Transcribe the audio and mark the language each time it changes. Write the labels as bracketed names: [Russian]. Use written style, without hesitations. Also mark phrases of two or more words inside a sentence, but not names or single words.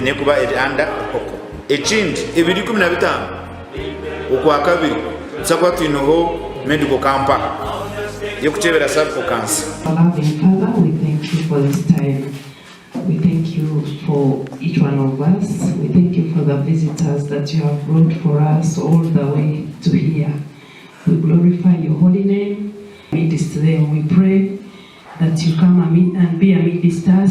[Nyankole] nekuba anda Ruhoko ekindi ebiri 15 okwakabiri tusaba twinoho [English] medical camp [Nyankole] yokuchebera [English] cervical cancer. Loving Father, we thank you for this time. We thank you for each one of us. We thank you for the visitors that you have brought for us all the way to here. We glorify your holy name. Amidst them, we pray that you come and be amidst us.